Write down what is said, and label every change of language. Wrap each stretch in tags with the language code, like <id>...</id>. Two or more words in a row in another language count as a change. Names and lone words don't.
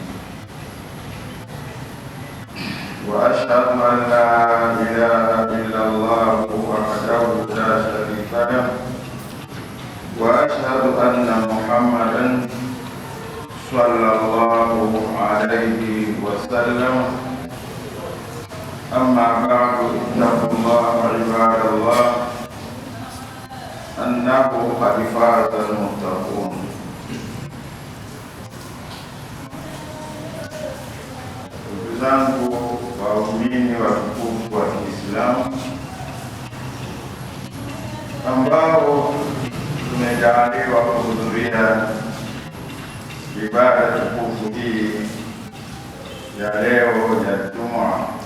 <ar>وأشهد أن لا إله إلا الله وحده لا شريك له وأشهد أن محمدا صلى الله عليه وسلم. أما بعد، اتقوا الله عباد الله، أنه قد فاز المتقون.</ar> <sw>Ndugu zangu waumini watukufu wa Kiislamu ambao tumejaliwa kuhudhuria ibada tukufu hii ya leo ya Ijumaa,</sw>